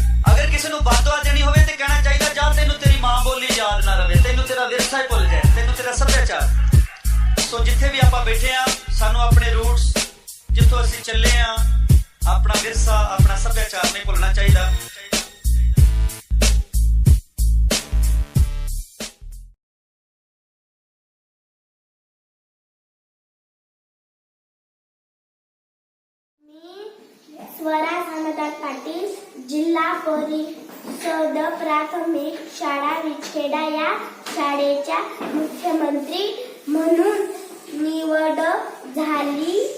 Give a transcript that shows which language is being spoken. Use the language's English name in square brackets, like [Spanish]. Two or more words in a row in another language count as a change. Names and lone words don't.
[Punjabi] ਅਗਰ ਕਿਸੇ ਨੂੰ ਬਦਦੁਆ ਦੇਣੀ ਹੋਵੇ ਤੇ ਕਹਿਣਾ ਚਾਹੀਦਾ ਜਾਂ ਤੈਨੂੰ ਤੇਰੀ ਮਾਂ ਬੋਲੀ ਯਾਦ ਨਾ ਰਵੇ, ਤੈਨੂੰ ਤੇਰਾ ਵਿਰਸਾ ਹੀ ਭੁੱਲ ਜਾਏ, ਤੈਨੂੰ ਤੇਰਾ ਸੱਭਿਆਚਾਰ। ਸੋ ਜਿੱਥੇ ਵੀ ਆਪਾਂ ਬੈਠੇ ਆ, ਸਾਨੂੰ ਆਪਣੇ ਰੂਟਸ ਜਿੱਥੋਂ ਅਸੀਂ ਚੱਲੇ ਆ, ਆਪਣਾ ਵਿਰਸਾ ਆਪਣਾ ਸੱਭਿਆਚਾਰ ਨਹੀਂ ਭੁੱਲਣਾ ਚਾਹੀਦਾ। [Marathi] स्वरा समाधान पाटील, जिल्हा परिषद प्राथमिक शाळा विखेडा या शाळेच्या मुख्यमंत्री म्हणून निवड झाली